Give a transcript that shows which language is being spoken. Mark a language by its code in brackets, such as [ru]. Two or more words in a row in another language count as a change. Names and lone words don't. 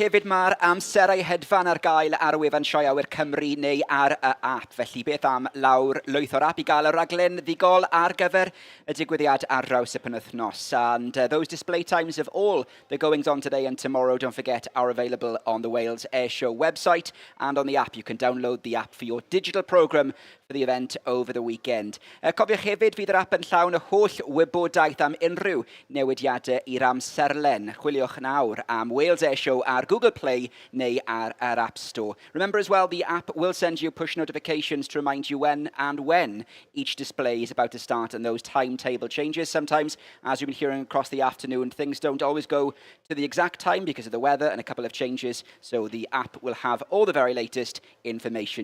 [cy] hefyd mae'r amserau hedfan ar gael ar wefan Sioe Awyr Cymru neu ar y app. Felly beth am lawr lwyth o'r app i gael y raglen ddigol ar gyfer y digwyddiad ar draws y penwythnos. [en] And those display times of all the goings on today and tomorrow, don't forget, are available on the Wales Airshow website and on the app. You can download the app for your digital programme for the event over the weekend. [cy] Cofiwch hefyd fydd yr app yn llawn y holl wybodaeth am unrhyw newidiadau i'r amserlen. Chwiliwch nawr am Wales Airshow ar Google Play neu ar App Store. [en] Remember as well, the app will send you push notifications to remind you when each display is about to start and those timetable changes. Sometimes, as you've been hearing across the afternoon, things don't always go to the exact time because of the weather and a couple of changes. So the app will have all the very latest information.